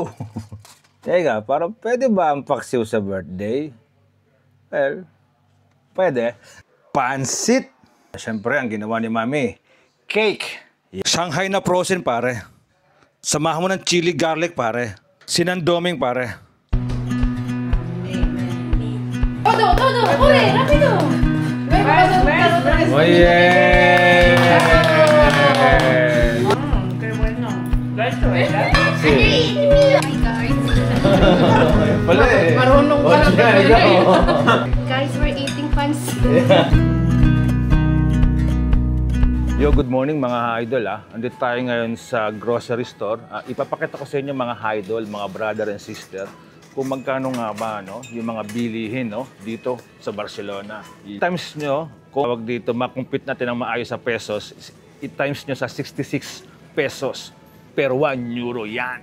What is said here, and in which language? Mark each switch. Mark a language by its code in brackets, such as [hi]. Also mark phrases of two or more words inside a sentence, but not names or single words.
[tl] Teka, parang pwede ba ang paksiw sa birthday? Well, pwede. Pansit! Siyempre, ang ginawa ni Mami, cake! Shanghai na frozen, pare. Samahan mo ng [en] chili garlic, [tl] pare. Sinandoming, pare. [es] Todo! ¡Uy! ¡Rápido! Oye! ¡Qué bueno! ¿Lo has hecho, verdad? Sí. [tl] Marunong ka lang [en] Guys, we're eating pancit. Yo, good morning [tl] mga idol Andito tayo ngayon sa [en] grocery store. [tl] Ipapakita ko sa inyo mga idol, mga [en] brother and sister, [tl] kung magkano nga ba yung mga bilihin dito sa Barcelona. I-times nyo, kung tawag dito, makumpit natin ng maayos sa pesos, i-times nyo sa 66 pesos per 1 euro yan.